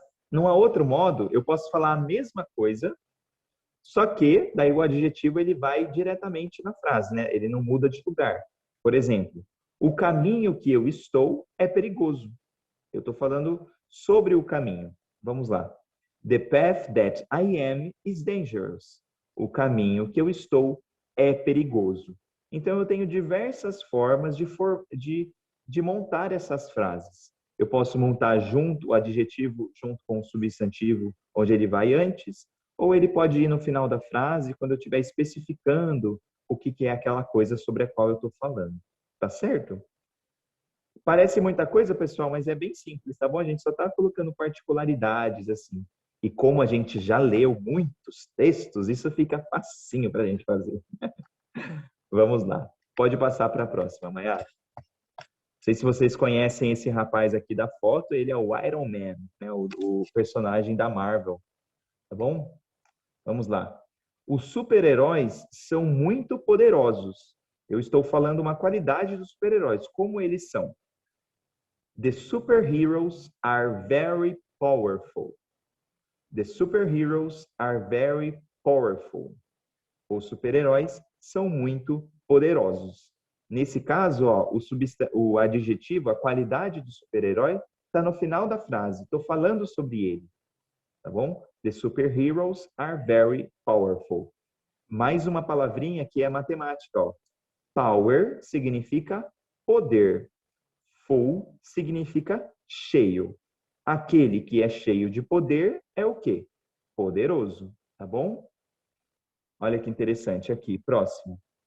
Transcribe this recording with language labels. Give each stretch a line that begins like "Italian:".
Portuguese: Num outro modo, eu posso falar a mesma coisa, só que daí o adjetivo ele vai diretamente na frase, né? Ele não muda de lugar. Por exemplo, o caminho que eu estou é perigoso. Eu estou falando sobre o caminho. Vamos lá.
English: The path that I am is dangerous.
Portuguese: O caminho que eu estou é perigoso. Então, eu tenho diversas formas de montar essas frases. Eu posso montar o adjetivo junto com o substantivo, onde ele vai antes, ou ele pode ir no final da frase, quando eu estiver especificando o que é aquela coisa sobre a qual eu estou falando. Tá certo? Parece muita coisa, pessoal, mas é bem simples, tá bom? A gente só está colocando particularidades, assim. E como a gente já leu muitos textos, isso fica facinho para a gente fazer. Vamos lá. Pode passar para a próxima, Mayara. Não sei se vocês conhecem esse rapaz aqui da foto, ele é o Iron Man, né? o personagem da Marvel. Tá bom? Vamos lá. Os super-heróis são muito poderosos. Eu estou falando uma qualidade dos super-heróis, como eles são.
English: The superheroes are very powerful. The superheroes are very powerful.
Portuguese: Os super-heróis são muito poderosos. Nesse caso, ó, o adjetivo, a qualidade do super-herói, está no final da frase. Estou falando sobre ele. Tá bom?
English: The superheroes are very powerful.
Portuguese: Mais uma palavrinha que é matemática. Ó. Power significa poder. Full significa cheio. Aquele que é cheio de poder é o quê? Poderoso, tá bom? Olha que interessante aqui, próximo.